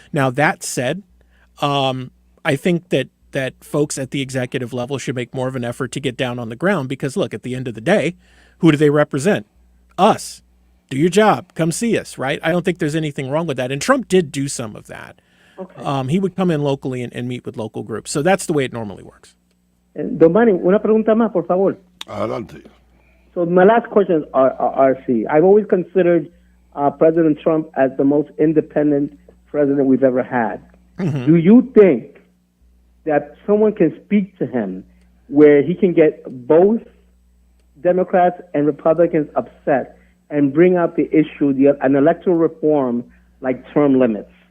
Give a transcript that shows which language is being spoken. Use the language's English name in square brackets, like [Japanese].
[English] Now, that said, I think that folks at the executive level should make more of an effort to get down on the ground because, look, at the end of the day, who do they represent? Us. Do your job. Come see us, right? I don't think there's anything wrong with that. And Trump did do some of that. Okay. He would come in locally and meet with local groups. So that's the way it normally works. [Spanish] Don Manny, una pregunta más, por favor. Adelante. [English] So my last question is RC. I've always considered President Trump as the most independent president we've ever had. Mm-hmm. Do you think that someone can speak to him where he can get both Democrats and Republicans upset and bring out the issue, an electoral reform like term limits?